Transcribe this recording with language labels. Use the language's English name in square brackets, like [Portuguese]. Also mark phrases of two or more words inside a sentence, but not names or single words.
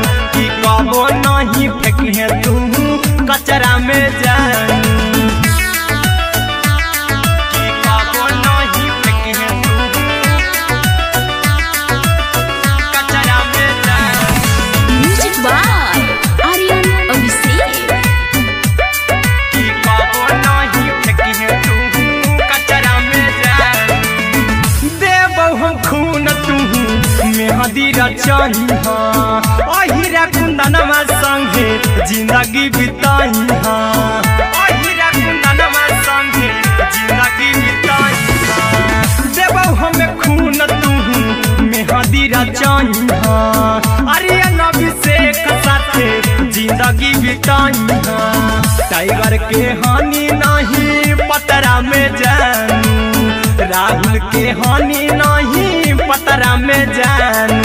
[Magahi] की कबो नहीं फेंकिहे तू कचरा में जानू, की कबो नहीं फेंकिहे तू कचरा में जानू। [English] म्यूजिक बाय आर्यन अभिषेक। [Magahi] की कबो नहीं फेंकिहे तू कचरा में जानू। देबौ हम खून तू मेहदी रचाही, अहिरा कुंदनमा संगे जिंदगी बिताई। अहिरा कुंदनमा संगे जिंदगी बिताई। देबौ हमें खून तू मेहदी रचाही, आर्यन अभिषेक साथे जिंदगी बिताई। टाइगर के हानि नहीं पतरा में जानू, राहुल के हानि नहीं पतरा में जानू।